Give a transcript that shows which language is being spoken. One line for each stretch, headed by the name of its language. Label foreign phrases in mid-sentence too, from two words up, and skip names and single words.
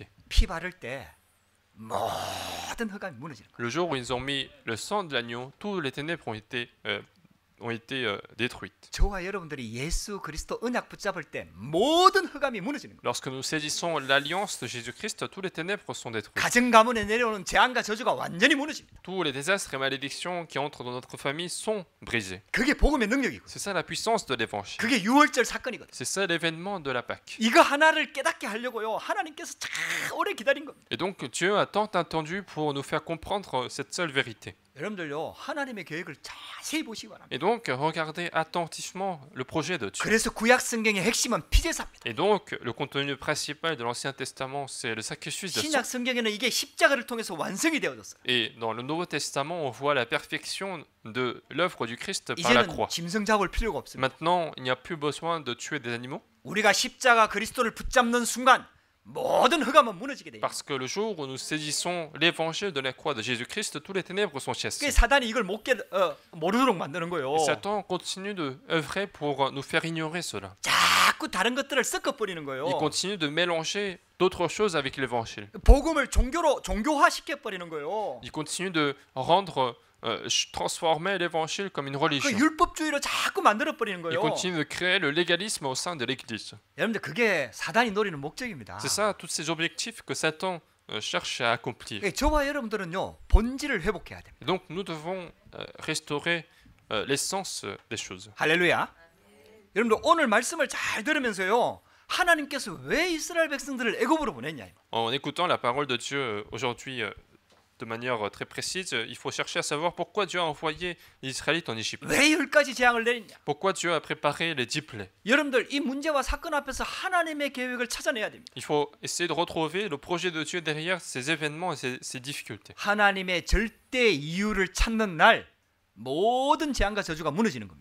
Korean: 피 바를 때 모든 흑암이 무너지는 거예요.
French: Le jour où ils ont mis le sang de l'agneau, tous les ténèbres ont été détruites.
Korean: 저와 여러분들이 예수 그리스도 언약 붙잡을 때 모든 흑암이 무너지는 거예요.
French: Lorsque nous saisissons l'alliance de Jésus-Christ, tous les ténèbres sont détruites.
Korean: 가정 가문에 내려오는 재앙과 저주가 완전히 무너집니다.
French: Tous les désastres et malédictions qui entrent dans notre famille sont brisés.
Korean: 그게 복음의 능력이고
French: C'est ça la puissance de l'évangile.
Korean: 그게 유월절 사건이거든요.
French: C'est ça l'événement de la Pâque.
Korean: 이거 하나를 깨닫게 하려고요 하나님께서 참 오래 기다린 겁니다.
French: Et donc Dieu a tant attendu pour nous faire comprendre cette seule vérité.
Korean: 여러분들요 하나님의 계획을 자세히 보시기 바랍니다.
French: Et donc regardez attentivement le projet de Dieu.
Korean: 그래서 구약 성경의 핵심은 피제사입니다.
French: Et donc le contenu principal de l'Ancien Testament, c'est le sacrifice de sang.
Korean: 신약 성경에는 이게 십자가를 통해서 완성이 되어졌어요.
French: Et dans le Nouveau Testament, on voit la perfection de l'œuvre du Christ par la
Korean: 이제는
French: croix.
Korean: 짐승 잡을 필요가 없습니다.
French: Maintenant, il n'y a plus besoin de tuer des animaux,
Korean: 우리가 십자가 그리스도를 붙잡는 순간 모든 흑암은 무너지게 돼요.
French: parce que le jour où nous saisissons l'évangile de la croix de Jésus-Christ, tous les ténèbres sont
Korean: 그
French: chassées.
Korean: 사단이 이걸 모르도록 만드는 거예요.
French: Et Satan continue de œuvrer pour nous faire ignorer cela.
Korean: 자꾸 다른 것들을 섞어 버리는 거예요.
French: Il continue de mélanger d'autres choses avec l'évangile.
Korean: 복음을 종교화 시켜 버리는 거예요.
French: Il continue de rendre, transformer l'évangile comme une
Korean: 그
French: religion.
Korean: 율법주의로 자꾸 만들어 버리는
French: Il
Korean: 거예요.
French: continue de créer le légalisme au sein de l'Église.
Korean: 여러분들 그게 사단이 노리는 목적입니다.
French: C'est ça, tous ces objectifs que Satan cherche à accomplir.
Korean: 저와 여러분들은요 본질을 회복해야 됩니다.
French: Et donc nous devons restaurer l'essence des choses.
Korean: 할렐루야. 여러분들 오늘 말씀을 잘 들으면서요 하나님께서 왜 이스라엘 백성들을 애굽으로 보냈냐.
French: En écoutant la parole de Dieu aujourd'hui de manière très précise, il faut chercher à savoir pourquoi Dieu a envoyé les Israélites en Égypte.
Korean: 왜 10가지 재앙을 내렸냐.
French: Pourquoi Dieu a préparé les 10 plaies.
Korean: 여러분들 이 문제와 사건 앞에서 하나님의 계획을 찾아내야 됩니다.
French: Il faut essayer de retrouver le projet de Dieu derrière ces événements et ces difficultés.
Korean: 하나님의 절대 이유를 찾는 날 모든 재앙과 저주가 무너지는 겁니다.